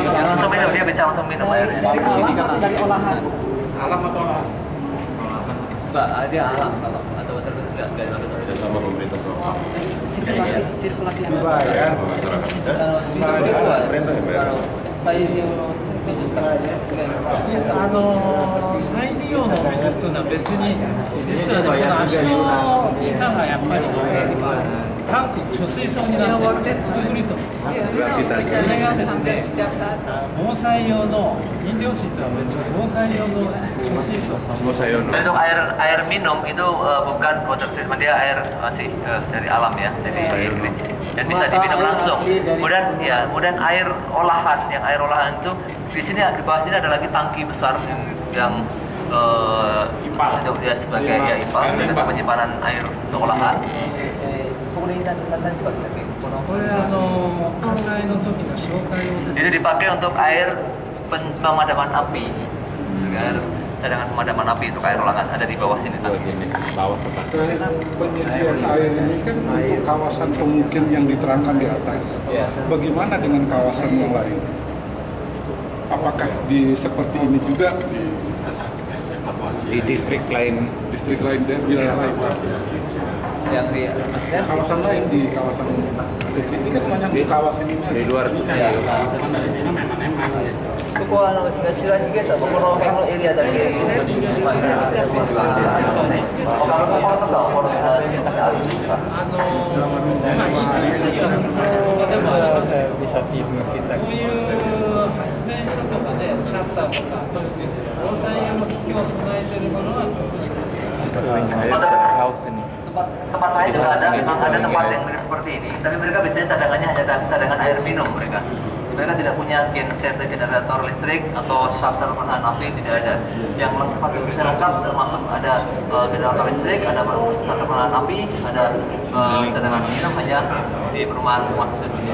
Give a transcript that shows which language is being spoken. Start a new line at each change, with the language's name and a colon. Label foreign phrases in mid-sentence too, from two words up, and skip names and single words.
Indonesian: Yang langsung minum, dia bisa langsung minum airnya. Di sini kan dari olahan. alam atau olahan? Mbak, ada alam kalau atau
English: water treatment
Indonesian: Sama pemerintah lokal. Sirkulasi yang Ya. kalau saya dia
Japanese: 再利用の水っていうのは別に実はね、この足の下がやっぱりタンク貯水槽になってくると、それがですね、防災用の飲料水とは別に防災用の貯水槽。
Indonesian: untuk air minum itu bukan
English: water treatment,
Indonesian: dia air masih dari alam ya, jadi air ini dan bisa diminum langsung. Kemudian air olahan, yang air olahan itu di sini di bawah sini ada lagi tangki besar yang untuk dia sebagai sebagai penyimpanan air untuk olahan.
Japanese: これ火災の時の消火用です。
Indonesian: Jadi dipakai untuk air pemadaman api, air cadangan pemadaman api untuk air olahan ada di bawah sini. Jenis bawah tepat. Penyediaan air ini kan untuk kawasan pemukim yang diterangkan di atas. Bagaimana dengan kawasan yang lain? Apakah seperti ini juga Di distrik lain dan wilayah lain? Yang di maksudnya Kawasan lain di kawasan ini kan banyak di kawasan ini. di luar itu.
Japanese: ここは白ひげとこの辺のエリアだけまあいろいろ他のところとかはこの選択あるんですか？飲水はここでもありますけど、こういう発電所とかね、シャッターとか防災用の機器を備えているものはここしかない。
Indonesian: tempat lain juga ada, memang ada tempat yang mirip seperti ini, tapi mereka biasanya cadangannya hanya cadangan air minum mereka. Mereka tidak punya genset generator listrik atau shutter penahan api, tidak ada. Yang fasilitasnya lengkap termasuk ada generator listrik, ada shutter penahan api, ada cadangan minum hanya di perumahan rumah susun.